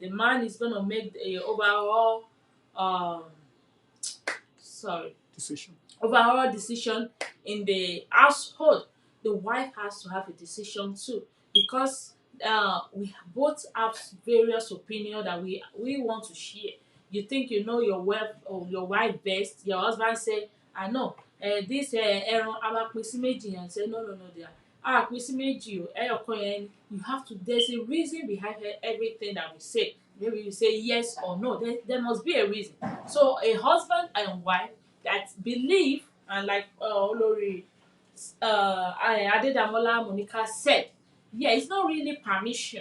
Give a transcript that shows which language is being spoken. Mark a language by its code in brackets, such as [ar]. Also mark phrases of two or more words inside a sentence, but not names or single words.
[en] The man is gonna make a overall um sorry overall decision in the household. The wife has to have a decision too, because we both have various opinions that we want to share. You think you know your wife or your wife best. Your husband say, I know this [yo] ẹran a máa pín sí méjì yẹn. [en] Say no, dear, [yo] a pín sí méjì o, ẹyọkan yẹn. [en] You have to, there's a reason behind everything that we say. Maybe you say yes or no, there must be a reason. So a husband and wife that believe, and like Olori Adedamola Monica said, yeah, it's not really permission.